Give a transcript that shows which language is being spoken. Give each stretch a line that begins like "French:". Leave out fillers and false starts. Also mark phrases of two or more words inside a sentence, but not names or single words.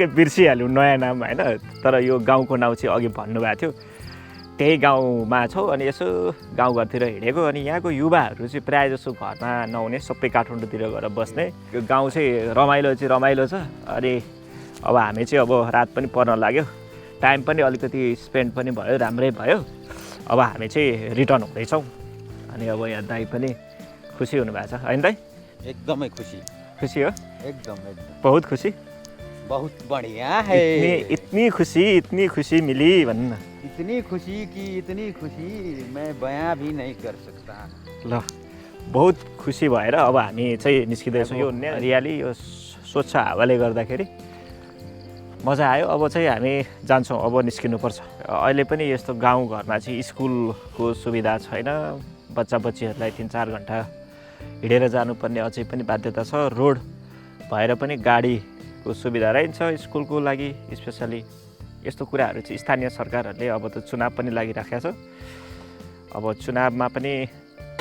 Nepali: बिर्सिहाल्यौँ नयाँ नाम होइन तर यो गाउँको नाउँ चाहिँ अघि भन्नुभएको थियो त्यही गाउँमा छौ अनि यसो गाउँघरतिर हिँडेको अनि यहाँको युवाहरू चाहिँ प्रायः जसो घरमा नहुने सबै काठमाडौँतिर गएर बस्ने यो गाउँ चाहिँ रमाइलो छ अनि अब हामी चाहिँ अब रात पनि पर्न लाग्यो टाइम पनि अलिकति स्पेन्ड पनि भयो राम्रै भयो अब हामी चाहिँ रिटर्न हुँदैछौँ अनि अब यहाँ दाइ पनि खुसी हुनुभएको छ होइन दाइ एकदमै खुसी हो एकदम बहुत खुसी
Hindi: बहुत बढ़िया है इतनी खुशी मिली
Nepali: भन्नु न
Hindi: इतनी खुशी मैं बयां भी नहीं कर सकता
Nepali: ल बहुत खुसी भएर अब हामी चाहिँ निस्किँदैछौँ यो हरियाली यो स्वच्छ हावाले गर्दाखेरि मजा आयो अब चाहिँ हामी जान्छौँ अब निस्किनुपर्छ अहिले पनि यस्तो गाउँघरमा चाहिँ स्कुलको सुविधा छैन बच्चाबच्चीहरूलाई 3-4 घन्टा हिँडेर जानुपर्ने अझै पनि बाध्यता छ रोड भएर पनि गाडीको सुविधा रहन्छ स्कुलको लागि स्पेसली यस्तो कुराहरू चाहिँ स्थानीय सरकारहरूले अब त चुनाव पनि लागिराखेको छ अब चुनावमा पनि